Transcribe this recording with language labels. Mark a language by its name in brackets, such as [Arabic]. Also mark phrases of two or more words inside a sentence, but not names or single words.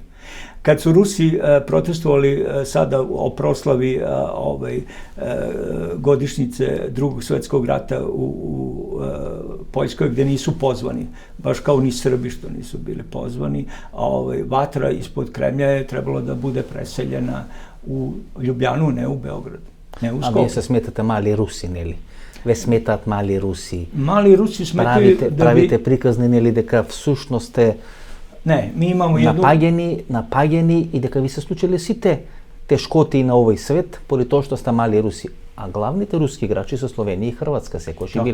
[Serbian] Kad su Rusi protestovali sada o proslavi godišnjice Drugog svjetskog rata u Poljskoj, gde nisu pozvani, baš kao ni Srbi što nisu bili pozvani, vatra ispod Kremlja je trebalo da bude preseljena u Ljubljanu, ne u Beograd. [Macedonian] А ви се сметате мали Руси, neli? Ве сметаат мали Руси. [Serbian] Мали Руси сметају да [Macedonian] правите приказни, нели, дека всушност е Не, ми имамо едно напаѓени и дека ви се случиле сите тешкоти на овој свет поради тоа што сте мали Руси. А главните руски играчи се Словенија и Хрватска секојаш и биле.